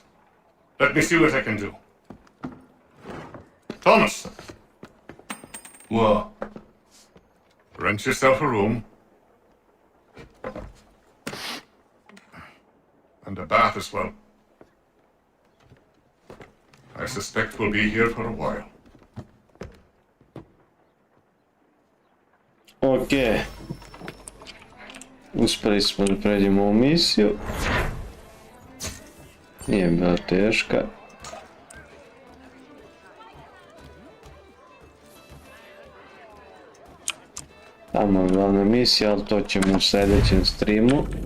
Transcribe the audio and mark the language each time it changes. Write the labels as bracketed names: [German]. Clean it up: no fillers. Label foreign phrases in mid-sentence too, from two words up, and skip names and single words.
[English] Let me see what I can do. Thomas! What? Rent yourself a room. And a bath as well. I suspect we'll be here for a while. Ok. [Bosnian] Uspjeli smo da pređemo ovu misiju. Nije bila teška. Tamo je glavna misija, ali to ćemo u sljedećem streamu.